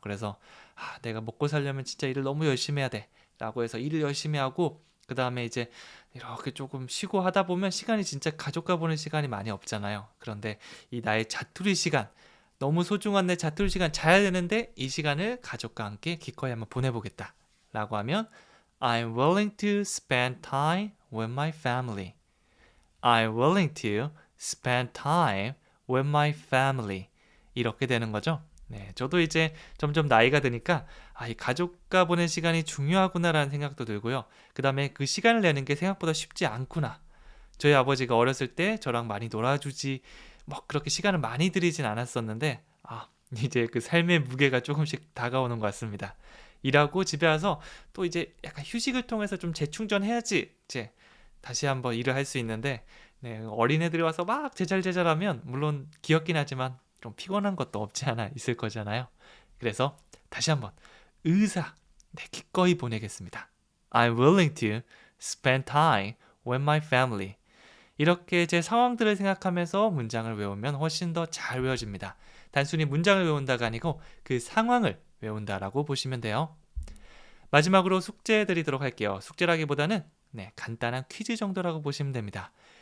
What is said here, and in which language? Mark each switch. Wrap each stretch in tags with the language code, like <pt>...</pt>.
<ko>그래서 내가 먹고 살려면 진짜 일을 너무 열심히 해야 돼 라고 해서 일을 열심히 하고 그 다음에 이제 이렇게 조금 쉬고 하다 보면 시간이 진짜 가족과 보낼 시간이 많이 없잖아요. 그런데 이 나의 자투리 시간, 너무 소중한 내 자투리 시간 자야 되는데 이 시간을 가족과 함께 기꺼이 한번 보내보겠다 라고 하면</ko> <en>I'm willing to spend time with my family. I'm willing to spend time with my family.</en> <ko>이렇게 되는 거죠. 네, 저도 이제 점점 나이가 드니까 이 가족과 보낸 시간이 중요하구나라는 생각도 들고요. 그 다음에 그 시간을 내는 게 생각보다 쉽지 않구나. 저희 아버지가 어렸을 때 저랑 많이 놀아주지 뭐 그렇게 시간을 많이 들이진 않았었는데 이제 그 삶의 무게가 조금씩 다가오는 것 같습니다. 일하고 집에 와서 또 이제 약간 휴식을 통해서 좀 재충전해야지 이제 다시 한번 일을 할 수 있는데 네, 어린애들이 와서 막 제잘제잘하면 물론 귀엽긴 하지만 좀 피곤한 것도 없지 않아 있을 거잖아요. 그래서 다시 한번 의사 기꺼이 보내겠습니다.</ko> <en>I'm willing to spend time with my family.</en> <ko>이렇게 제 상황들을 생각하면서 문장을 외우면 훨씬 더 잘 외워집니다. 단순히 문장을 외운다가 아니고 그 상황을 외운다라고 보시면 돼요. 마지막으로 숙제 드리도록 할게요. 숙제라기보다는 간단한 퀴즈 정도라고 보시면 됩니다.</ko>